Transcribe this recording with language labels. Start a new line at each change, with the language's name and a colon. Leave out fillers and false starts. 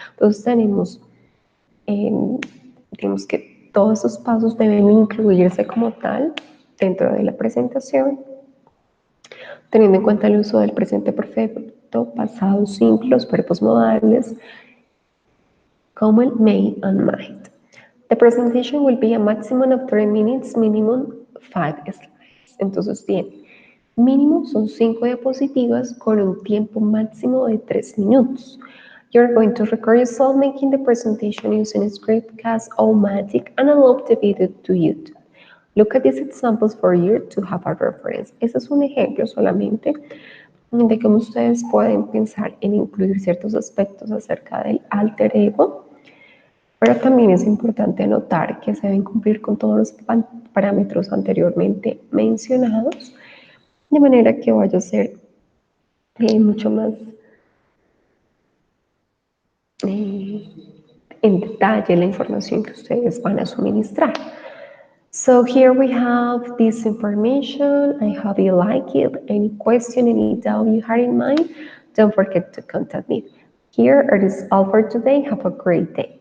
Spanish: Entonces tenemos, digamos que todos esos pasos deben incluirse como tal dentro de la presentación, teniendo en cuenta el uso del presente perfecto, pasado simple, los verbos modales, como el may and might.
English: The presentation will be a maximum of 3 minutes, minimum 5 slides.
Spanish: Entonces tiene mínimo son 5 diapositivas con un tiempo máximo de 3 minutos.
English: You're going to record yourself making the presentation using Scriptcast-O-Matic and upload the video to YouTube. Look at these examples for you to have a reference.
Spanish: Ese es un ejemplo solamente de cómo ustedes pueden pensar en incluir ciertos aspectos acerca del alter ego, pero también es importante notar que se deben cumplir con todos los parámetros anteriormente mencionados, de manera que vaya a ser mucho más en detalle la información que ustedes van a suministrar.
English: So here we have this information. I hope you like it. Any question, any doubt you had in mind, don't forget to contact me. Here it is all for today. Have a great day.